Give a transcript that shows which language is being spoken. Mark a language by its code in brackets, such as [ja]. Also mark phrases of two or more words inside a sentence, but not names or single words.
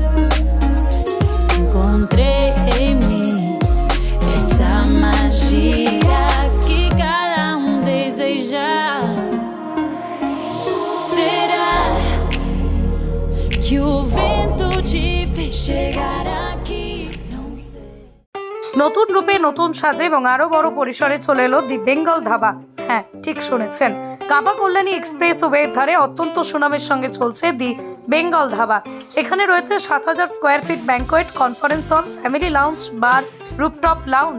[pt] Encontrei em mim essa magia que cada deseja. Será que o vento te fez chegar aqui? Não sei. [bn] নতুন রূপে, নতুন সাজে এবং আরো বড় পরিসরে চলে এলো দি বেঙ্গল ধাবা। হ্যাঁ, ঠিক শুনেছেন, কাবা কল্যাণী এক্সপ্রেসওয়ের ধারে অত্যন্ত সুনামের সঙ্গে চলছে দি বেঙ্গল ধাবা। এখানে রয়েছে 7000 [en] square feet banquet, conference hall, family lounge, bar, rooftop lounge.